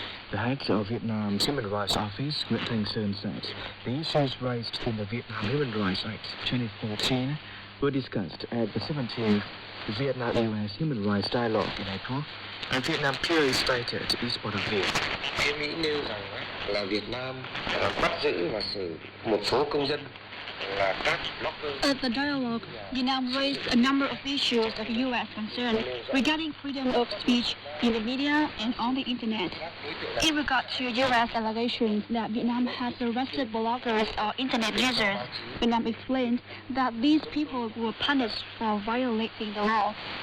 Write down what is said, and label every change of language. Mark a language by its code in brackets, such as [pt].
[en] The head of Vietnam's Human Rights Office, Nguyễn Thanh Sơn, said the issues raised in the Vietnam Human Rights Act 2014 were discussed at the 17th Vietnam-U.S. Human Rights Dialogue in April, and Vietnam clearly stated its point of view. [vi] Phía Mỹ nêu rằng là Việt Nam bắt giữ và xử một số công dân là các blogger. [en] At the dialogue, Vietnam raised a number of issues of U.S. concern regarding freedom of speech in the media and on the internet. In regard to U.S. allegations that Vietnam has arrested bloggers or internet users, Vietnam explained that these people were punished for violating the law.